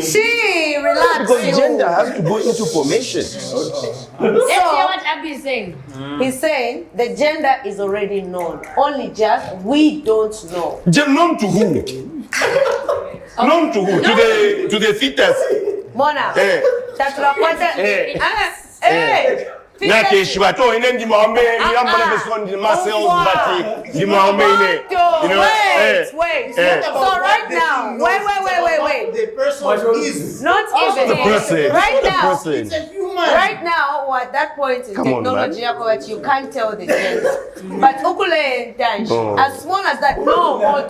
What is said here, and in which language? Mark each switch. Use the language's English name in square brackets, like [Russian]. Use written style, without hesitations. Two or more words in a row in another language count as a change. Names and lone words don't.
[English] She relax. Because you. gender has to go into formation. Let's hear what Abby is saying. He's saying the gender is already known. Only just we don't know. Known to who? Known to who? To the fetus. [Bemba] Mona. Eh. Tatulakwata. Eh. [English] Hey. [Bemba] Nake shibato ine ndi maombe yambona beso ndi muscles but ndi maombe ine. [English] You know, Wait. eh. So right now, wait. The person is. Not even. The person. Right The now. person. It's a human Right now, at that point in Come on, technology, man. that you can't tell the gender. But ukule dash, as small as that, no photo.